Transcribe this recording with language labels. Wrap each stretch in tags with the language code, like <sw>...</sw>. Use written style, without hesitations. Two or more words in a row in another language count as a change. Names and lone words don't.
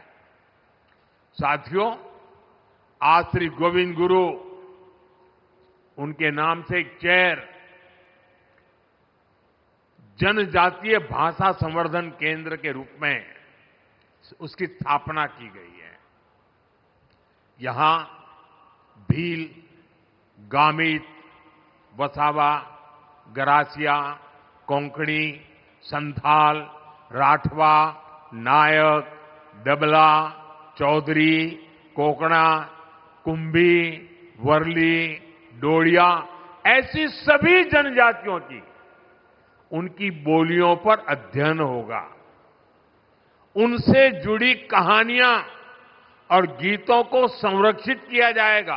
<hi>साथियों, आज श्री गोविंद गुरु उनके नाम से एक चेयर जनजातीय भाषा संवर्धन केंद्र के रूप में उसकी स्थापना की गई है। यहां भील, गामित, वसावा, गरासिया, कोंकणी, संथाल, राठवा, नायक, दबला, चौधरी, कोकणा, कुंभी, वर्ली, डोडिया, ऐसी सभी जनजातियों की उनकी बोलियों पर अध्ययन होगा। उनसे जुड़ी कहानियां और गीतों को संरक्षित किया जाएगा।</hi>